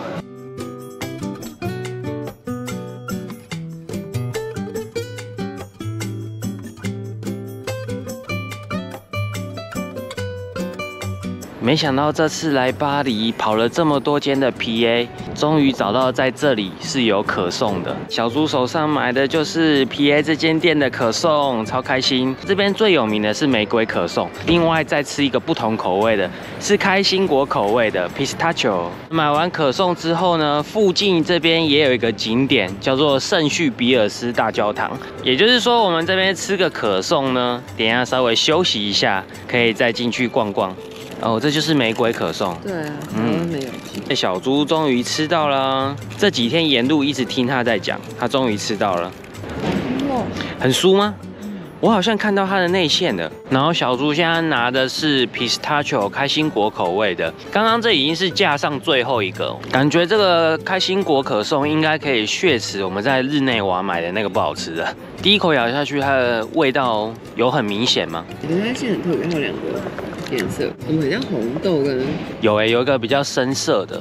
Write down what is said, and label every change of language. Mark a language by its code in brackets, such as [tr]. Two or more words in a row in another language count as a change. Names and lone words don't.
[zh] 没想到這次來巴黎跑了這麼多間的 PA， 終於找到在這裡是有可頌的。小豬手上買的就是 PA 這間店的可頌，超開心。這邊最有名的是玫瑰可頌，另外再吃一個不同口味的，是開心果口味的 Pistachio。買完可頌之後呢，附近這邊也有一個景點叫做聖緒比爾斯大教堂，也就是說我們這邊吃個可頌呢，等一下稍微休息一下，可以再進去逛逛。哦，這就是玫瑰可頌。對啊，沒有。小豬終於吃到了，這幾天沿路一直聽他在講，他終於吃到了。很酥嗎？我好像看到它的內餡了。然後小豬現在拿的是 Pistachio 開心果口味的，剛剛這已經是架上最後一個，感覺這個開心果可頌應該可以雪恥我們在日內瓦買的那個不好吃的。第一口咬下去，它的味道有很明顯嗎？我覺得它餡很特別，它有兩個顏色，我們很像紅豆跟有一個比較深色的。